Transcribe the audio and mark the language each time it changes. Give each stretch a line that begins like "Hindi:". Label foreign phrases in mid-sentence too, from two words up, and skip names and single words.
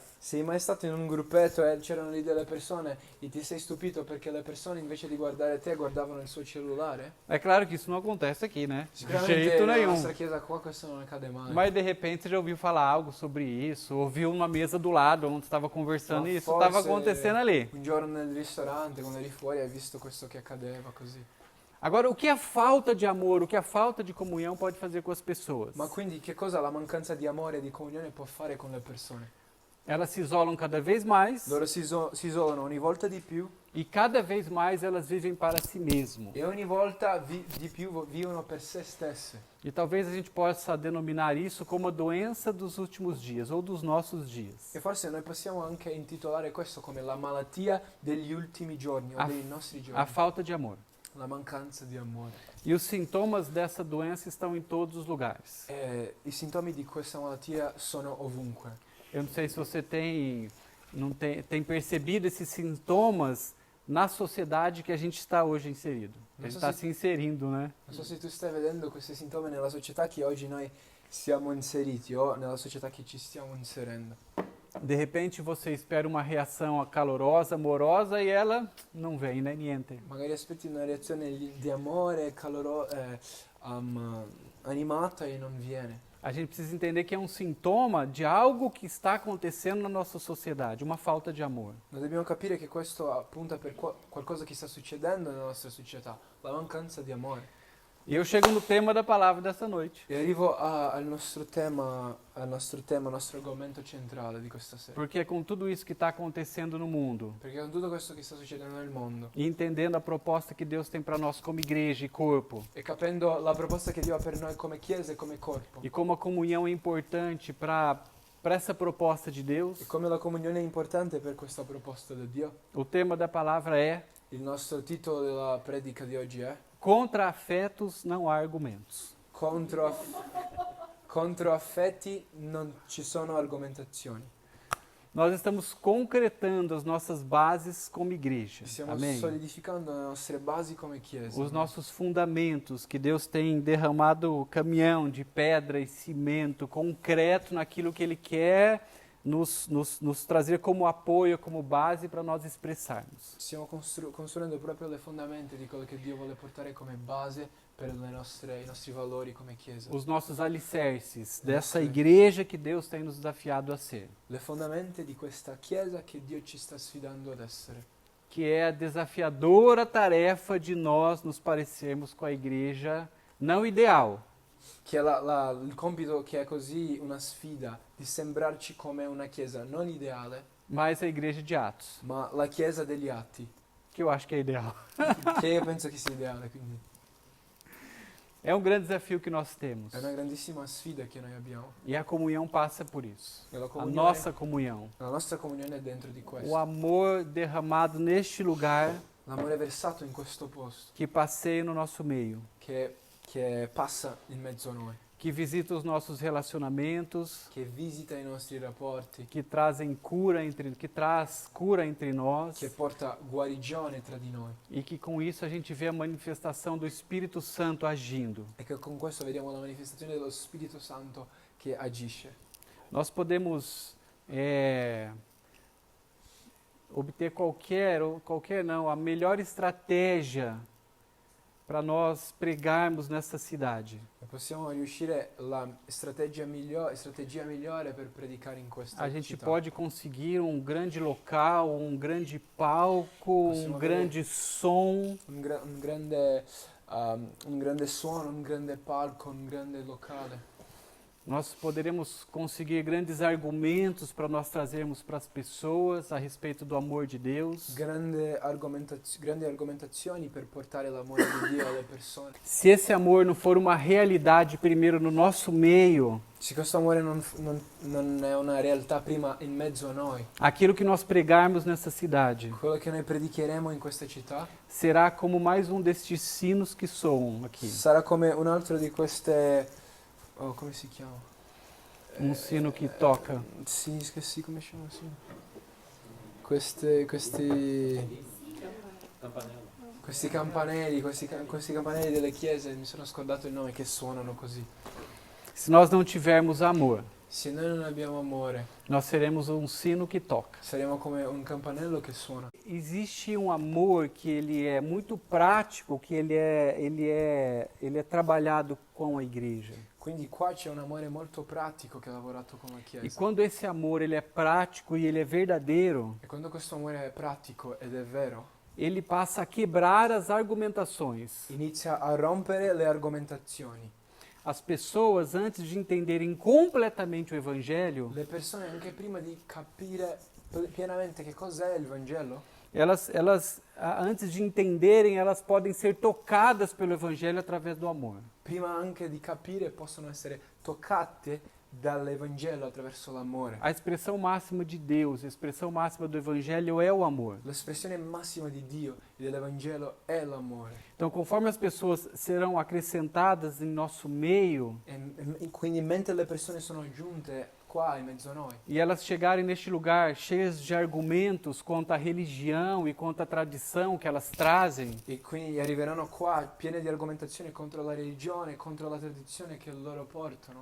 Italian: Sei mai stato in un gruppetto e c'erano lì delle persone e ti sei stupito perché le persone invece di guardare te guardavano il suo cellulare?
Portuguese: É claro que isso não acontece aqui, né? De
Italian: Sicuramente
Portuguese: jeito
Italian: nella
Portuguese: nenhum.
Italian: nostra chiesa qua questo non accade mai.
Portuguese: Mas de repente você já ouviu falar algo sobre isso, ouviu uma mesa do lado onde estava conversando
Italian: Ma
Portuguese: e isso
Italian: forse
Portuguese: estava acontecendo ali.
Italian: Un giorno nel ristorante, quando eri fuori, hai visto questo che accadeva così.
Portuguese: Agora, o que a falta de amor, o que a falta de comunhão pode fazer com as pessoas?
Italian: Ma quindi che cosa la mancanza di amore e di comunione può fare con le persone?
Portuguese: Elas se isolam cada vez mais
Italian: Loro si isolano ogni volta di più
Portuguese: e cada vez mais elas vivem para si mesmo.
Italian: e ogni volta di più vivono per se stesse.
Portuguese: E talvez a gente possa denominar isso como a doença dos últimos dias ou dos nossos dias.
Italian: E forse noi possiamo anche intitolare questo come la malattia degli ultimi giorni o dei nostri giorni.
Portuguese: A falta de amor.
Italian: La mancanza di amore.
Portuguese: E os sintomas dessa doença estão em todos os lugares.
Italian: I sintomi di questa malattia sono ovunque.
Portuguese: Eu não sei se você tem percebido esses sintomas na sociedade que a gente está hoje inserido. A gente está se inserindo, né?
Italian: Non so se tu stai vedendo questi sintomi nella società che oggi noi siamo inseriti o nella società che ci stiamo inserendo.
Portuguese: De repente você espera uma reação calorosa, amorosa e ela não vem, né?
Italian: Niente. Magari aspetti una reazione di amore, animata e non viene.
Portuguese: A gente precisa entender que é um sintoma de algo que está acontecendo na nossa sociedade, uma falta de amor.
Italian: Noi dobbiamo capire che questo appunta per qualcosa che sta succedendo nella nostra società, la mancanza di amore.
Portuguese: E eu chego no tema da palavra dessa noite.
Italian: E arrivo al nostro tema, al nostro argomento centrale di questa sera.
Portuguese: Porque com tudo isso que está acontecendo no mundo,
Italian: Perché con tutto questo che sta succedendo nel mondo
Portuguese: e entendendo a proposta que Deus tem para nós como igreja e corpo,
Italian: e capendo la proposta che Dio ha per noi come chiesa e come corpo,
Portuguese: e como a comunhão é importante para essa proposta de Deus,
Italian: e come la comunione è importante per questa proposta di Dio,
Portuguese: o tema da palavra é:
Italian: il nostro titolo della predica di oggi è
Portuguese: contra afetos não há argumentos.
Italian: Contro affetti non ci sono argomentazioni.
Portuguese: Nós estamos concretando as nossas bases como igreja.
Italian: Stiamo
Portuguese: Amém?
Italian: solidificando le nostre basi come chiesa.
Portuguese: Os nossos fundamentos, que Deus tem derramado caminhão de pedra e cimento concreto naquilo que Ele quer nos trazer como apoio, como base para nós expressarmos.
Italian: Stiamo costruendo proprio le fondamenta di quello che Dio vuole portare come base per i nostri valori come chiesa.
Portuguese: Os nossos alicerces dessa igreja que Deus tem nos desafiado a ser.
Italian: Le fondamenta di questa chiesa che Dio ci sta sfidando ad essere.
Portuguese: Que é a desafiadora tarefa de nós nos parecermos com a igreja não ideal,
Italian: che il compito che è così una sfida di sembrarci come una chiesa non ideale,
Portuguese: mas a igreja de Atos,
Italian: ma la chiesa degli atti,
Portuguese: que eu acho que é ideal.
Italian: che io penso che sia ideale, quindi
Portuguese: É um grande desafio que nós temos.
Italian: è una grandissima sfida che noi abbiamo.
Portuguese: E a comunhão passa por isso.
Italian: E la
Portuguese: A
Italian: comunione,
Portuguese: nossa comunhão.
Italian: la nostra comunione è dentro di
Portuguese: O
Italian: questo.
Portuguese: amor derramado neste lugar
Italian: L'amore versato in questo posto,
Portuguese: que passeia no nosso meio,
Italian: che passa in mezzo a noi,
Portuguese: que visita os nossos relacionamentos,
Italian: che visita i nostri rapporti,
Portuguese: que traz cura entre nós
Italian: che porta guarigione tra di noi.
Portuguese: e que com isso a gente vê a manifestação do Espírito Santo agindo.
Italian: E che con questo vediamo la manifestazione dello Spirito Santo che agisce.
Portuguese: Nós podemos obter a melhor estratégia para nós pregarmos nessa cidade.
Italian: E possiamo riuscire la strategia migliore per predicare in questa
Portuguese: A gente
Italian: città.
Portuguese: pode conseguir um grande local, um grande palco,
Italian: Possiamo
Portuguese: um
Italian: avere
Portuguese: grande som,
Italian: un grande suono, un grande palco, un grande locale.
Portuguese: nós poderemos conseguir grandes argumentos para nós trazermos para as pessoas a respeito do amor de Deus.
Italian: Grandi argomentazioni per portare l'amore di Dio alle persone.
Portuguese: Se esse amor não for uma realidade primeiro no nosso meio,
Italian: Se questo amore non è una realtà prima in mezzo a noi,
Portuguese: aquilo que nós pregarmos nessa cidade
Italian: quello che noi predicheremo in questa città
Portuguese: será como mais um destes sinos que soam aqui.
Italian: sarà come un altro di queste... Oh, come si chiama?
Portuguese: Um sino que toca.
Italian: Sì, come si chiama? Sì. Questi campanelli, questi campanelli delle chiese, mi sono scordato il nome, che suonano così.
Portuguese: Se nós não tivermos amor,
Italian: Se noi non abbiamo amore,
Portuguese: nós seremos um sino que toca.
Italian: saremo come un campanello che suona.
Portuguese: Existe um amor que ele é muito prático, que ele é trabalhado com a igreja.
Italian: Quindi qua c'è un amore molto pratico che ha lavorato con la
Portuguese: E
Italian: Chiesa.
Portuguese: quando esse amor ele é prático e ele é verdadeiro,
Italian: E quando questo amore è pratico ed è vero,
Portuguese: ele passa a quebrar as argumentações.
Italian: inizia a rompere le argomentazioni.
Portuguese: As pessoas, antes de entenderem completamente o evangelho,
Italian: Le persone anche prima di capire pienamente che cos'è il Vangelo,
Portuguese: antes de entenderem, elas podem ser tocadas pelo evangelho através do amor.
Italian: prima anche di capire possono essere toccate dall'Evangelo attraverso l'amore.
Portuguese: A expressão máxima de Deus, a expressão máxima do evangelho é o amor.
Italian: L'espressione massima di Dio e dell'Evangelo è l'amore.
Portuguese: Então, conforme as pessoas serão acrescentadas em nosso meio
Italian: E quindi mentre le persone sono giunte qua in mezzo a noi
Portuguese: e elas chegarem neste lugar cheias de argumentos contra a religião e contra a tradição que elas trazem,
Italian: e quindi arriveranno qua piene di argomentazioni contro la religione, contro la tradizione che loro portano.